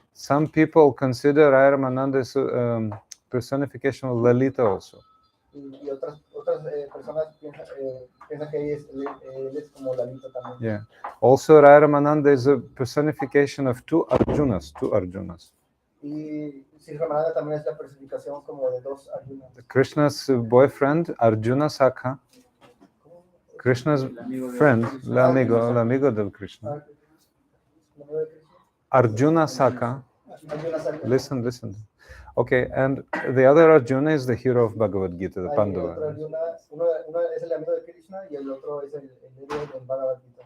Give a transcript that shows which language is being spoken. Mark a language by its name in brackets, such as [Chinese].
[English] Some people consider Raya Ramananda as personification of Lalita also. [Spanish] Y otras personas piensan que él es como Lalita también. [English] Yeah. Also, Raya Ramananda is a personification of two Arjunas. [Spanish] Y Sri Ramananda también es la personificación como de dos Arjunas. [English] Krishna's boyfriend, Arjuna Sakha. Krishna's friend, [Spanish] el amigo del Krishna. ¿Amigo de Krishna? Arjuna Sakha. Arjuna Sakha. [English] Listen. Okay, and the other Arjuna is the hero of Bhagavad Gita, the [Spanish] Hay [English] Pandava. [Spanish] otro Arjuna, uno es el amigo de Krishna y el otro es el héroe del Bhagavad Gita.